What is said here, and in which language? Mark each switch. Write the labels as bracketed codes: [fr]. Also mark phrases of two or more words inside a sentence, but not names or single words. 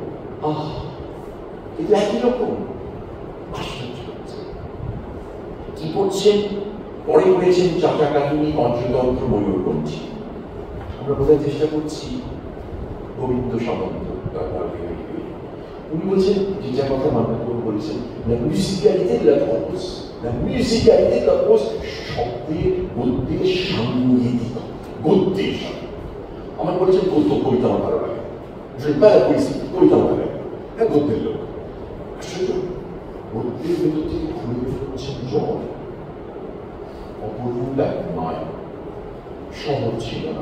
[bn] এটা একই রকম কি করছেন, পরে পড়েছেন চাচা কাহিনী, পঞ্চতন্ত্র, ময়ূরপঞ্চী। আমরা বোঝার চেষ্টা করছি গোবিন্দ সামন্ত। উনি বলছেন যেটা কথা মান্নাবাবু বলেছেন, [fr] la musicalité de la prose, la musicalité de la prose, [bn] শব্দের গদ্যের সাংগীতিক, গদ্যের আমার বলেছেন গদ্য কবিতা আমার ভালো লাগে, কবিতা আমার লাগে, হ্যাঁ গদ্যের লোক। গদ্যের ভেতর থেকে খুলে বেরোচ্ছেন জল, অপূর্ব এক নয়, সহজ ছিল না।